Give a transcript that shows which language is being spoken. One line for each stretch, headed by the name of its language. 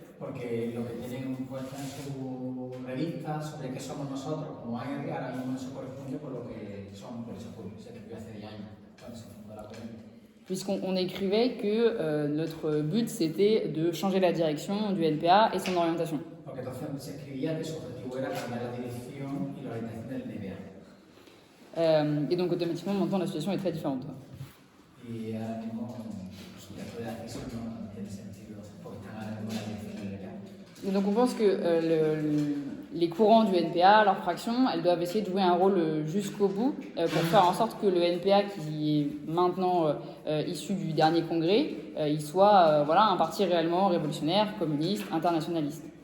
Spanish: Porque lo que tienen puesto en su revista sobre qué somos nosotros como AR ahora mismo no se corresponde con lo que somos por ese julio. Se escribió hace 10 años cuando se fundó la corriente.
French: Puisqu'on écrivait que notre but c'était de changer la direction du NPA et son orientation.
Spanish: Porque entonces se escribía que su objetivo era cambiar la dirección y la orientación del NPA.
French: Et donc automatiquement maintenant la situation est très différente.
Spanish: Y ahora mismo después de la decisión no tiene sentido porque están ahora mismo la dirección del NPA.
French: Et donc on pense que les courants du NPA, leurs fractions, elles doivent essayer de jouer un rôle jusqu'au bout pour faire en sorte que le NPA, qui est maintenant issu du dernier congrès, il soit voilà, un parti réellement révolutionnaire, communiste, internationaliste.